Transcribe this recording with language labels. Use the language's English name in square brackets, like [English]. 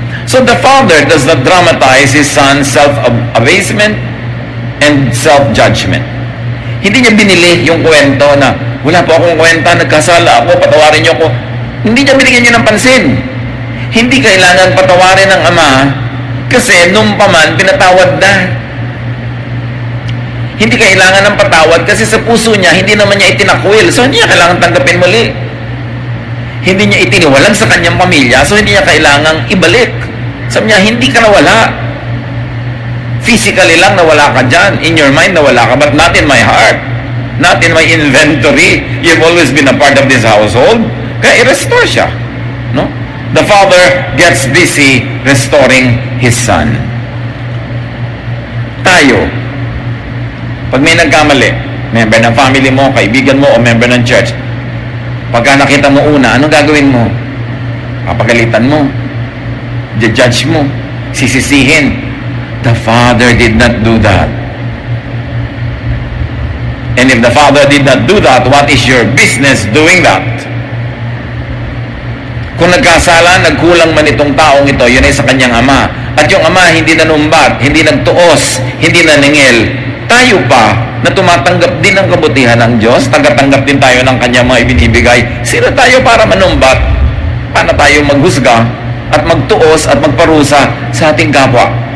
[English] So the Father does not dramatize His Son's self-abasement and self-judgment. [Filipino] Hindi niya binili yung kwento na, wala po akong kwenta, nagkasala ako, patawarin niyo ako. Hindi niya binigyan niyo ng pansin. Hindi kailangan patawarin ng ama kasi nung paman pinatawad na. Hindi kailangan ng patawad kasi sa puso niya, hindi naman niya itinakwil. So, hindi niya kailangan tanggapin muli. Hindi niya itiniwalag sa kanyang pamilya, so hindi niya kailangang ibalik. Sabi niya, hindi ka nawala. Physically lang nawala ka dyan. [English] In your mind [Filipino] nawala ka, [English] but not in my heart. Not in my inventory. You've always been a part of this household. [Filipino] Kaya i-restore siya. [English] No? The father gets busy restoring his son. [Filipino] Tayo, pag may nagkamali, member ng family mo, kaibigan mo, o member ng church, pagka nakita mo una, anong gagawin mo? Papagalitan mo, judge mo, sisisihin. [English] The father did not do that. And if the father did not do that, what is your business doing that? [Filipino] Kung nagkasala, nagkulang man itong taong ito, yun ay sa kanyang ama. At yung ama hindi nanumbat, hindi nagtuos, hindi naningil. Tayo pa, na tumatanggap din ng kabutihan ng Diyos, tagatanggap din tayo ng kanyang mga ibinibigay. Sino tayo para manumbat? Paano tayo maghusga at magtuos at magparusa sa ating kapwa?